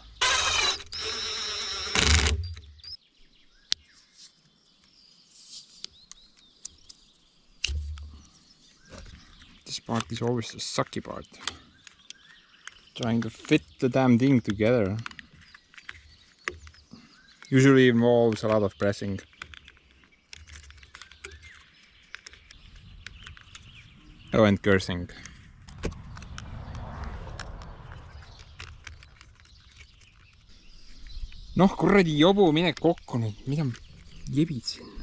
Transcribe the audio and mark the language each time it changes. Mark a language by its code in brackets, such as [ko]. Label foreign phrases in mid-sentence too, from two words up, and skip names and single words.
[en] This part is always the sucky part. Trying to fit the damn thing together usually involves a lot of pressing. Oh, and cursing. [et] Noh, kuradi jobu, mine kokku nüüd, mida jebid sinna?